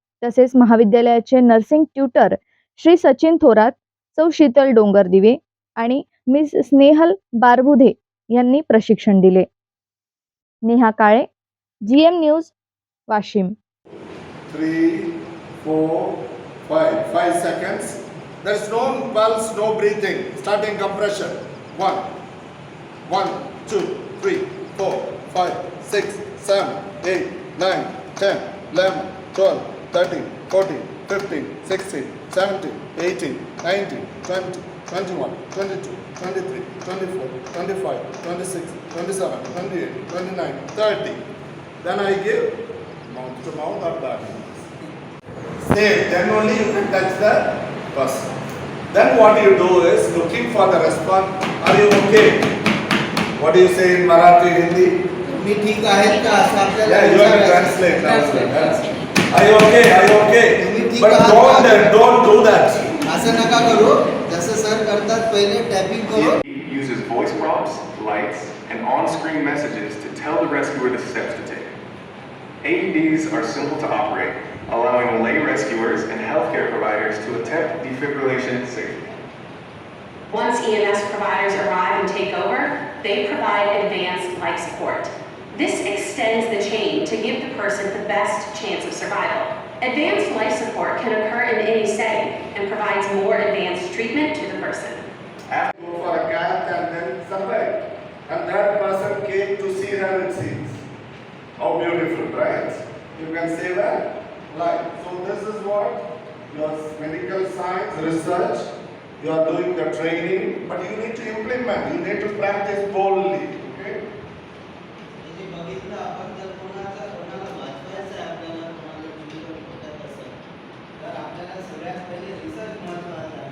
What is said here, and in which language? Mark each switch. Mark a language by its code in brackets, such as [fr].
[mr] तसेच महाविद्यालयाचे nursing tutor Shri Sachin Thorat, सौ शीतल डोंगरदिवे आणि मिस स्नेहल बारबुधे यांनी प्रशिक्षण दिले. नेहा काळे, GM news, Washim. [en] 3, 4, 5. 5 seconds. There is no pulse, no breathing. Starting compression. 1, 1, 2, 3, 4, 5, 6, 7, 8, 9, 10, 11, 12, 13, 14, 15, 16, 17, 18, 19, 20, 21, 22, 23, 24, 25, 26, 27, 28, 29, 30. Then I give mouth to mouth or back. Safe. Then only you can touch the person. Then what you do is looking for the response. Are you okay? What do you say in Marathi, Hindi? [mr] मी ठीक आहेत का असं आपल्याला [en] Yeah, you have to translate. Are you okay? Are you okay? But don't do that. [mr] असं नका करू. जसं sir करतात पहिले टॅपिंग करू. [en] He uses voice prompts, lights, and on-screen messages to tell the rescuer the steps to take. AEDs are simple to operate, allowing lay rescuers and healthcare providers to attempt defibrillation safely. Once EMS providers arrive and take over, they provide advanced life support. This extends the chain to give the person the best chance of survival. Advanced life support can occur in any setting and provides more advanced treatment to the person. Go for a cath and then somebody. And that person came to see her, it seems. How beautiful, right? You can say that. Like, so this is what your medical science research, you are doing the training, but you need to implement, you need to practice boldly. Okay? [mr] म्हणजे बघितलं आपण जर कोणाला वाचवायचं आहे, आपल्याला कोणाला जीवन होतात असेल तर आपल्याला सगळ्यात पहिले रिसर्च महत्त्वाचा आहे.